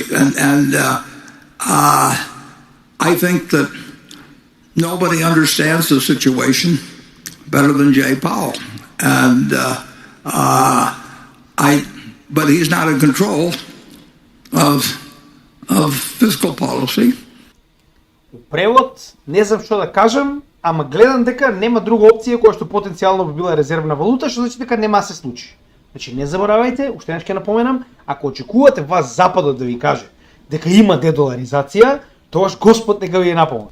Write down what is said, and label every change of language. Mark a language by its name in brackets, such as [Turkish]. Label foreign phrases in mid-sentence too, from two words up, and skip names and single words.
[English] And I think that nobody understands the situation better than Jay Powell. And but he's not in control of fiscal policy. [Macedonian] Превод, не знам што да кажам, ама гледам дека нема друга опција која што потенцијално би била резервна валута, што значи дека нема се случи. Значи не заборавајте, уште еднаш ќе напоменам, ако очекувате вас Западот да ви каже дека има дедоларизација, тогаш Господ нека ви е напомне.